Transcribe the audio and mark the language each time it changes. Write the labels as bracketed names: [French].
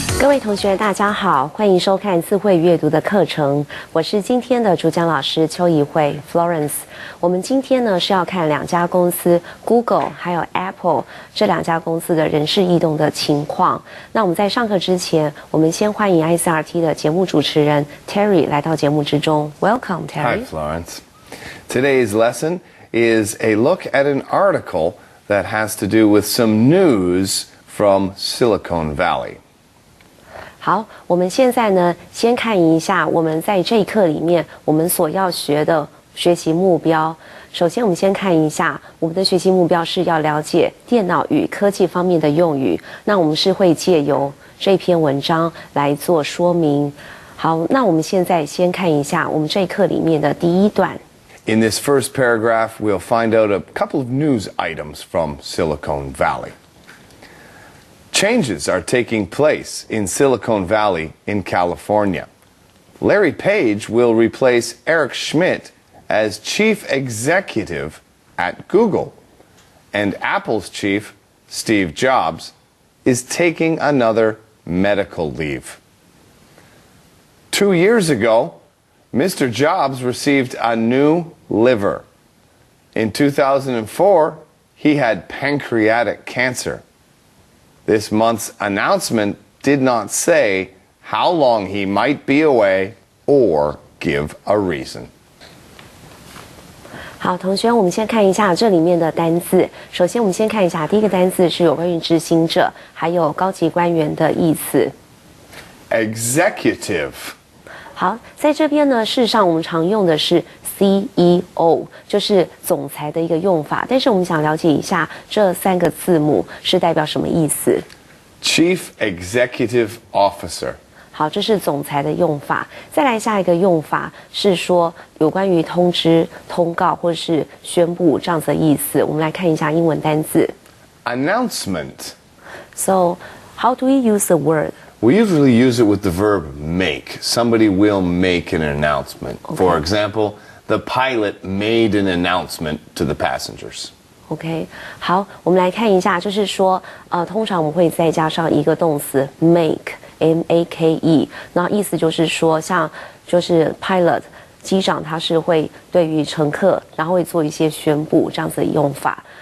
[Chinese] 位同学大家好，欢迎收看智慧阅读的课程，我是今天的主讲老师邱怡慧 Florence。我们今天呢是要看两家公司 Google 还有 Apple 这两家公司的人事异动的情况。那我们在上课之前，我们先欢迎 ICRT 的节目主持人 Terry 来到节目之中。 [English] Welcome, Terry. Hi, Florence. Today's lesson is a look at an article that has to do with some news from Silicon Valley. [Chinese] 好，我们现在呢，先看一下我们在这一课里面我们所要学的学习目标。首先，我们先看一下我们的学习目标是要了解电脑与科技方面的用语。那我们是会借由这篇文章来做说明。好，那我们现在先看一下我们这一课里面的第一段。 [English] In this first paragraph, we'll find out a couple of news items from Silicon Valley. Changes are taking place in Silicon Valley in California. Larry Page will replace Eric Schmidt as chief executive at Google, and Apple's chief, Steve Jobs, is taking another medical leave. 2 years ago, Mr. Jobs received a new liver. In 2004, he had pancreatic cancer. This month's announcement did not say how long he might be away or give a reason. [Chinese] 好，同学，我们先看一下这里面的单字。首先，我们先看一下第一个单字是有关于执行者还有高级官员的意思。 [English] Executive. [Chinese] 好，在这边呢，事实上我们常用的是 CEO， 就是总裁的一个用法。但是我们想了解一下这三个字母是代表什么意思。 [English] Chief Executive Officer. [Chinese] 好，这是总裁的用法。再来下一个用法是说有关于通知、通告或是宣布这样子的意思。我们来看一下英文单字。 [English] Announcement. So, how do we use the word? We usually use it with the verb make. Somebody will make an announcement. Okay. For example, the pilot made an announcement to the passengers. [Chinese] OK， 好，我们来看一下，就是说，通常我们会再加上一个动词 make，M-A-K-E， 然后意思就是说，像就是 pilot 机长他是会对于乘客，然后会做一些宣布这样子的用法。